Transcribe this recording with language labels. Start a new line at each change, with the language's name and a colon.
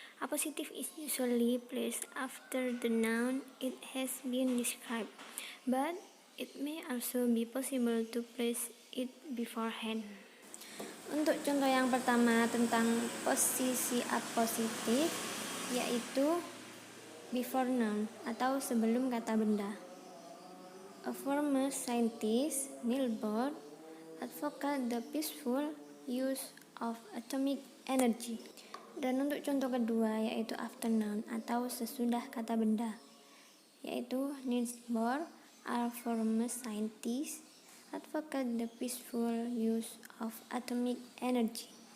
English: Appositive is usually placed after the noun it has been described, but it may also be possible to place it beforehand.
Indonesian: Untuk contoh yang pertama tentang posisi apositif, yaitu before noun atau sebelum kata benda.
English: A former scientist, Niels Bohr, advocated the peaceful use of atomic energy.
Indonesian: Dan untuk contoh kedua yaitu after noun atau sesudah kata benda, yaitu
English: Niels Bohr, a former scientist, advocated the peaceful use of atomic energy.